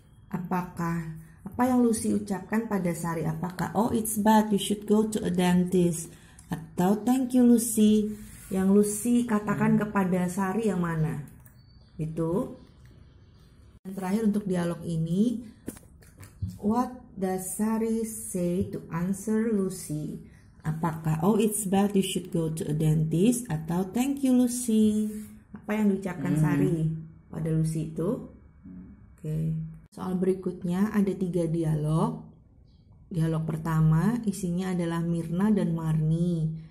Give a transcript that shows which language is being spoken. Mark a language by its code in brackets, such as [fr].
[id] Apa yang Lucy ucapkan pada Sari? [en] Apakah, "Oh, it's bad, you should go to a dentist," atau "Thank you Lucy"? [id] Yang Lucy katakan kepada Sari yang mana? Itu. Yang terakhir untuk dialog ini, [en] what does Sari say to answer Lucy? Apakah, "Oh, it's bad, you should go to a dentist," atau "Thank you Lucy"? [id] Apa yang diucapkan Sari pada Lucy itu? Oke. Soal berikutnya ada 3 dialog. Dialog pertama isinya adalah Mirna dan Marni.